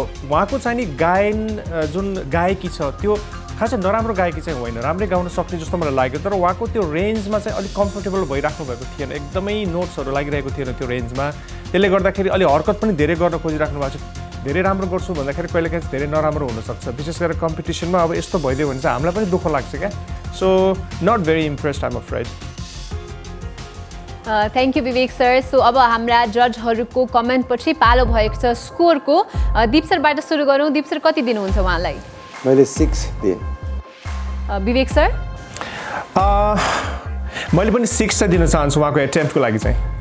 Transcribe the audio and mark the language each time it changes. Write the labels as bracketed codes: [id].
[ne] उहाँको चाहिँ नि गायन जुन गायकी छ त्यो खासै नराम्रो गायकी चाहिँ होइन, राम्रै गाउन सक्ने जस्तो मलाई लाग्यो। तर उहाँको त्यो रेन्जमा चाहिँ अलिक कम्फर्टेबल भइराख्नु भएको थिएन, एकदमै नोट्सहरू लागिरहेको थिएन त्यो रेन्जमा। त्यसले गर्दाखेरि अलि हरकत पनि धेरै गर्न खोजिराख्नु भएको छ। धेरै राम्रो गर्छु भन्दाखेरि कहिलेकाहीँ धेरै नराम्रो हुनसक्छ, विशेष गरेर कम्पिटिसनमा। अब यस्तो भइदियो भने चाहिँ हामीलाई पनि दुःख लाग्छ क्या। [en] So not very impressed, I'm afraid. Thank you Vivek sir. [ne] So अब हाम्रा जजहरूको कमेन्टपछि पालो भएको छ स्कोरको। दिप सरबाट सुरु गरौँ। दिप सर, कति दिनुहुन्छ उहाँलाई? मैले 6 दिएँ। विवेक सर? मैले पनि 6 चाहिँ दिन चाहन्छु उहाँको एटेम्प्टको लागि चाहिँ।